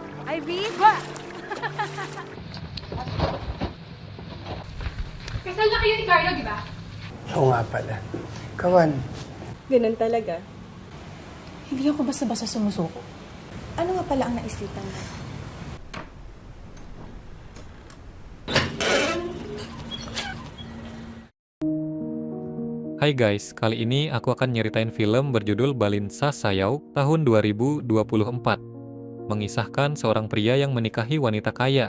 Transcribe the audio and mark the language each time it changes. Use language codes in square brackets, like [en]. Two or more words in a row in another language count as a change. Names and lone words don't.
[tl] Ivy, ba? Kasal na kayo ni Carlo, di ba? Oo nga pala. Kawan, Ganun talaga. Hindi ako basta-basta sumusuko. Ano nga pala ang naisipan mo? [id] Hai guys, kali ini aku akan nyeritain film berjudul Balinsa Sayau tahun 2024. Mengisahkan seorang pria yang menikahi wanita kaya.